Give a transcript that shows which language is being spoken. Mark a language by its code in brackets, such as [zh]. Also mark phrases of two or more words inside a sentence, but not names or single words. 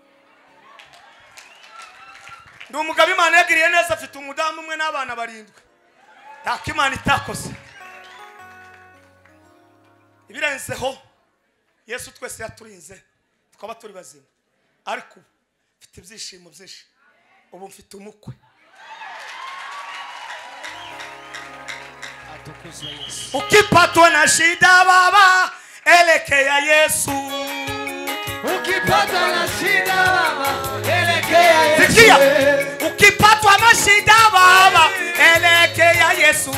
[rw] Ndi umugabo Imana yagiriye neza, afite umudamu umwe n'abana 7. Nta Imana itakoze. Ibirenzeho Yesu twese yaturinze twaba turi bazima, ariko mfite ibyishimo byinshi. Ubu mfite umukwe. Atukuzwe Yesu. [sw] Ukipatwa na shida baba elekea Yesu. Ukipatwa na shida baba elekea Yesu. Sikia, ukipatwa na shida baba elekea Yesu.